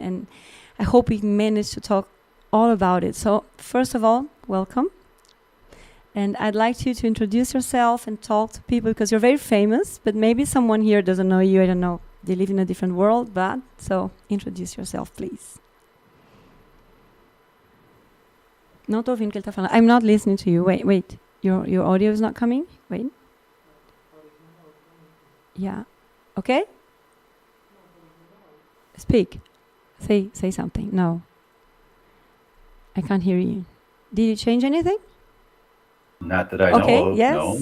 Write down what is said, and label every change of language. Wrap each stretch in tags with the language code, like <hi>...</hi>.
<en>And I hope we manage to talk all about it. So first of all, welcome. And I'd like you to introduce yourself and talk to people because you're very famous, but maybe someone here doesn't know you. I don't know. They live in a different world, but so introduce yourself, please.</en> <pt>Não tô ouvindo o que ele tá falando.</pt> <en>I'm not listening to you. Wait. Your audio is not coming? Wait. Yeah. Okay? Speak. Say something. No. I can't hear you. Did you change anything? Not that I know of, no.</en>